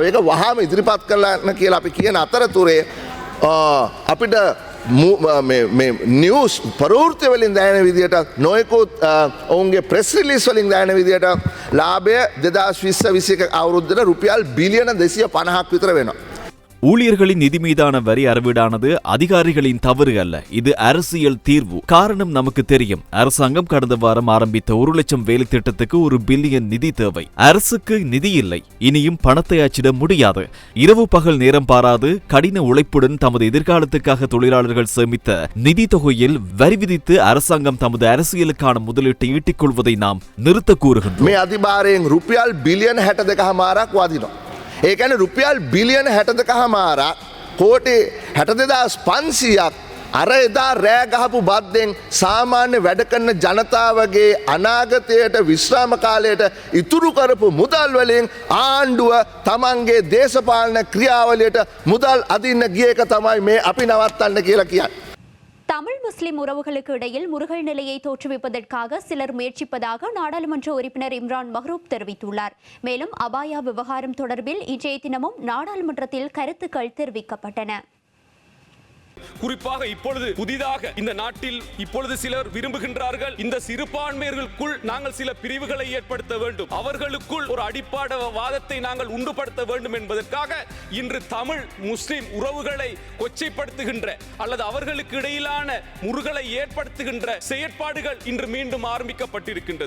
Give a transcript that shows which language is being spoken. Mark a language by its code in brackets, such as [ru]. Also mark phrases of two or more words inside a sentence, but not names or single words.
[si] ඒක වහාම ඉදිරිපත් කළා කියලා අපි කියන අතරතුරේ අපිට මේ නිවුස් ප්‍රවෘත්ති වලින් දැනෙන විදිහට නොයෙකුත් ඔවුන්ගේ [en] press release [si] වලින් දැනෙන විදිහට ලාභය 2020-21 අවුරුද්දට රුපියල් බිලියන 250ක් විතර වෙනවා. [ta] ஊழியர்களின் நிதி மீதான வரி அறவீடானது அதிகாரிகளின் தவறு அல்ல, இது அரசியல் தீர்வு. காரணம் நமக்கு தெரியும். அரசாங்கம் கடந்த வாரம் ஆரம்பித்த 1 லட்சம் வேலை திட்டத்துக்கு 1 பில்லியன் நிதி தேவை. அரசுக்கு நிதி இல்லை, இனியும் பணத்தை அச்சிட முடியாது. இரவு பகல் நேரம் பாராது கடின உழைப்புடன் தமது எதிர்காலத்துக்காக தொழிலாளர்கள் சேமித்த நிதி தொகையில் வரி விதித்து அரசாங்கம் தமது அரசியலுக்கான முதலீட்டை ஈட்டிக் கொள்வதை நாம் நிறுத்த கூறுகின்றோம். [si] මේ අධිභාරයෙන් රුපියල් බිලියන 62මාරක් වදිනවා. ඒ කියන්නේ රුපියල් බිලියන 62මාරක් කෝටි 62500ක් අර එදා රෑ ගහපු බද්දෙන් සාමාන්‍ය වැඩ කරන ජනතාවගේ අනාගතයට විශ්‍රාම කාලයට ඉතුරු කරපු මුදල් වලින් ආණ්ඩුව තමන්ගේ දේශපාලන ක්‍රියාවලියට මුදල් අදින්න ගිය එක තමයි මේ අපි නවත්තන්න කියලා කියන්නේ. [ta] தமிழ் முஸ்லிம் உறவுகளுக்கு இடையில் முருகல் நிலையை தோற்றுவிப்பதற்காக சிலர் முயற்சிப்பதாக நாடாளுமன்ற உறுப்பினர் இம்ரான் மஹ்ரூப் தெரிவித்துள்ளார். மேலும் அபாயா விவகாரம் தொடர்பில் இன்றைய தினமும் நாடாளுமன்றத்தில் கருத்துக்கள் தெரிவிக்கப்பட்டன. குறிப்பாக இப்பொழுது புதிதாக இந்த நாட்டில் இப்பொழுது சிலர் விரும்புகின்றார்கள், இந்த சிறுபான்மையர்களுக்குள் நாங்கள் சில பிரிவுகளை ஏற்படுத்த வேண்டும், அவர்களுக்குள் ஒரு அடிப்படை வாதத்தை நாங்கள் உண்டுபடுத்த வேண்டும் என்பதற்காக இன்று தமிழ் முஸ்லிம் உறவுகளை கொச்சைப்படுத்துகின்ற அல்லது அவர்களுக்கு இடையிலான முறுகலை ஏற்படுத்துகின்ற செயற்பாடுகள் இன்று மீண்டும் ஆரம்பிக்கப்பட்டிருக்கின்றது.